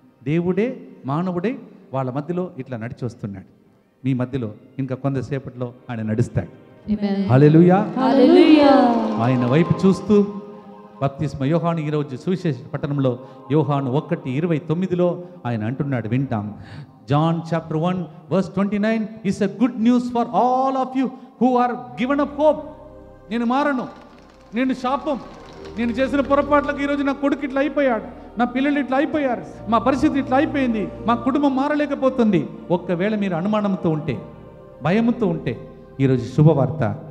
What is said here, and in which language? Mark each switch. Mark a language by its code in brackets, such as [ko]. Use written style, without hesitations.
[te] దేవుడే మానవుడే వాళ్ళ మధ్యలో ఇట్లా నడిచి వస్తున్నాడు. మీ మధ్యలో ఇంకా కొంతసేపట్లో ఆయన నడుస్తాడు. హల్లెలూయా. హల్లెలూయా. ఆయన వైపు చూస్తూ బాప్తిస్మ యోహాను ఈరోజు సువిశేష పట్టణంలో యోహాను 1:29 ఆయన అంటున్నాడు, వింటాం. [en] John chapter 1 verse 29 is a good news for all of you who are given up hope. [te] నేను మారను, నేను శాపం, నేను చేసిన పొరపాట్లకు ఈరోజు నా కొడుకు ఇట్లా అయిపోయాడు, నా పిల్లలు ఇట్లా అయిపోయారు, మా పరిస్థితి ఇట్లా అయిపోయింది, మా కుటుంబం మారలేకపోతుంది. ఒక్కవేళ మీరు అనుమానంతో ఉంటే, భయముతో ఉంటే, ఈరోజు శుభవార్త.